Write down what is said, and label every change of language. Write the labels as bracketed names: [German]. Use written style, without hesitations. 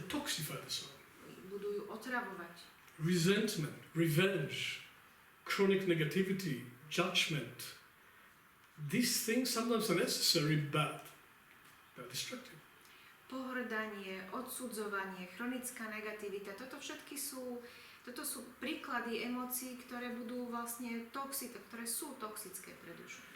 [English] That toxify the soul. [Slovak] Budú ju otravovať. [English] Resentment, revenge, chronic negativity, judgment. These things sometimes are necessary, but they're destructive. [Slovak] Pohrdanie, odsudzovanie, chronická negativita, toto sú príklady emócií, ktoré budú vlastne toxické, ktoré sú toxické pre dušu.